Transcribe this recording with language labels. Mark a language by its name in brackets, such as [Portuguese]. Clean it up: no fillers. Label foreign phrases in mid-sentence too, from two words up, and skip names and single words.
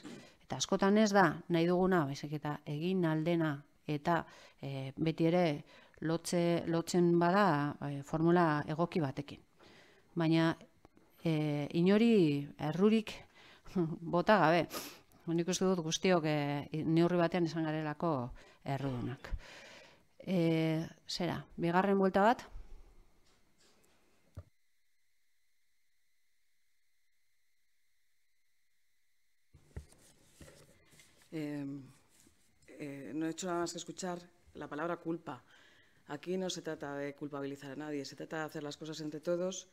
[Basque] Eta askotan ez da, nahi duguna, baizik eta egin aldena, eta beti ere lotzen bada formula egoki batekin. Baina inori errurik bota gabe. Nik uste dut guztiok neurri batean izan garelako errudunak. Zera, bigarren buelta bat? [Spanish] No he hecho nada más que escuchar la palabra culpa. Aquí no se trata de culpabilizar a nadie, se trata de hacer las cosas entre todos.